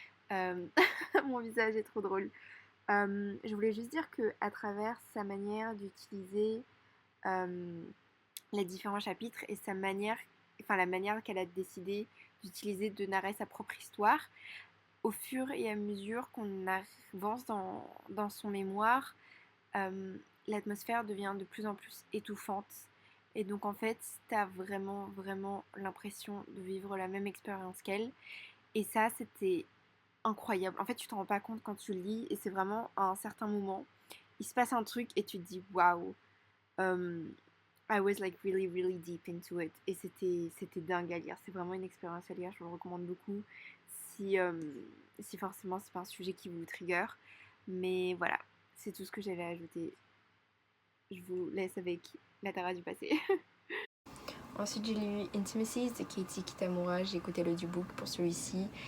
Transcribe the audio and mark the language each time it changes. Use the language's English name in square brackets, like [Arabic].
[French] Mon visage est trop drôle. Je voulais juste dire que à travers sa manière d'utiliser les différents chapitres et sa manière, enfin la manière qu'elle a décidé d'utiliser de narrer sa propre histoire, au fur et à mesure qu'on avance dans son mémoire, l'atmosphère devient de plus en plus étouffante. Et donc en fait, t'as vraiment l'impression de vivre la même expérience qu'elle. Et ça, c'était incroyable. En fait, tu t'en rends pas compte quand tu le lis et c'est vraiment à un certain moment, il se passe un truc et tu te dis waouh. [English] I was like really deep into it [French] et c'était dingue à lire. C'est vraiment une expérience à lire. Je vous le recommande beaucoup si forcément c'est pas un sujet qui vous trigger. Mais voilà, c'est tout ce que j'avais à ajouter. Je vous laisse avec la Tara du passé. Ensuite, j'ai lu Intimacies de Katie Kitamura. J'ai écouté l'audiobook pour celui-ci.